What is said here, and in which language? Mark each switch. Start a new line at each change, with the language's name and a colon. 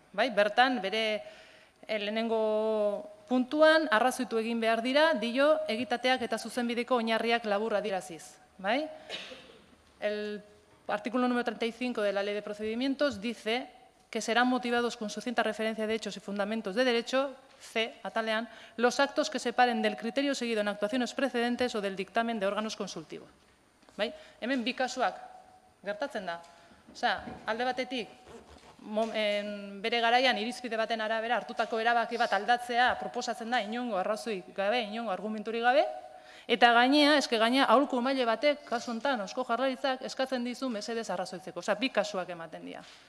Basque: Bertan, bere lehenengo puntuan, arrazoitu egin behar dira, dio egitateak eta zuzenbideko oinarriak labur adiraziz.
Spanish: El artículo número 35 de la Ley de Procedimientos dice que serán motivados con sucinta referencia de hechos y fundamentos de derecho, C, atalean, los actos que se paren del criterio seguido en actuaciones precedentes o del dictamen de órganos consultivos.
Basque: Hemen bi kasuak gertatzen da. Alde batetik, bere garaian irizpide baten arabera hartutako erabaki bat aldatzea proposatzen da inongo arrazoi gabe, inongo argumenturik gabe, eta gainea, aholku maile batek, kasu honetan, Eusko Jaurlaritzak eskatzen dizu mesedez arrazoitzeko, osea, bi kasuak ematen dira.